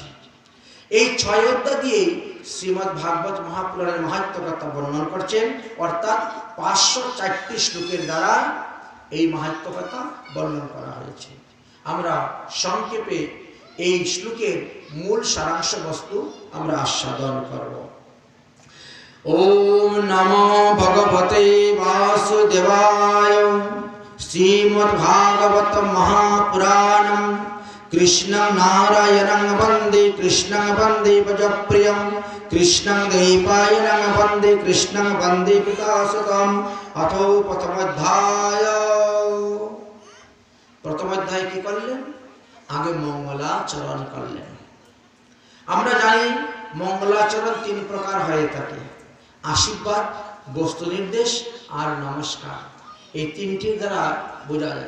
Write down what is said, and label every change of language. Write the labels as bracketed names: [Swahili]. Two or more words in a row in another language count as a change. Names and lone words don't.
[Bangla] এই 6 অধ্যায় দিয়ে শ্রীমদ্ ভাগবত মহাপুরাণের মাহাত্ম্য কথা বর্ণন করছেন, অর্থাৎ 504টি শ্লোকের দ্বারা এই মাহাত্ম্য কথা বর্ণন করা হয়েছে। আমরা সংক্ষেপে এই শ্লোকের মূল সারাংশ বস্তু আমরা আস্বাদন করব। [Sanskrit] ওম নমো ভগবতে বাসুদেবায়। শ্রীমদ্ ভাগবত মহাপুরাণম কৃষ্ণং নারায়ণং বন্দে কৃষ্ণং বন্দে ভজপ্রিয়ং কৃষ্ণং দ্বৈপায়নং বন্দে কৃষ্ণং বন্দে পিতাসুতম। অথো প্রথমোধ্যায়। [Bangla] প্রথম অধ্যায় কি করলেন? আগে মঙ্গলাচরণ করলেন। আমরা জানি মঙ্গলাচরণ 3 প্রকার হয়ে থাকে: আশীর্বাদ, বস্তু নির্দেশ আর নমস্কার। এই 3টির দ্বারা বোঝা যায়।